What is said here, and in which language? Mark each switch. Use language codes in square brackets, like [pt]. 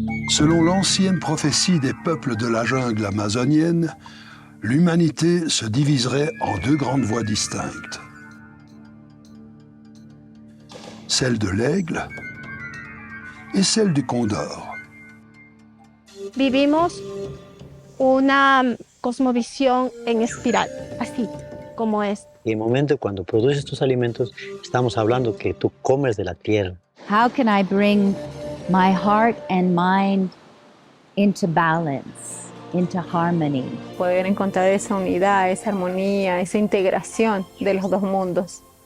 [fr] Selon l'ancienne prophétie des peuples de la jungle amazonienne, l'humanité se diviserait en deux grandes voies distinctes. Celle de l'aigle et celle du condor. [es] Vivimos una cosmovisión en espiral, así como es. Y en el momento cuando produces tus alimentos, estamos hablando que tú comes de la tierra. [en] How can I bring my heart and mind into balance, into harmony? [es] Poder encontrar esa unidad, esa armonía, esa integración de los dos mundos.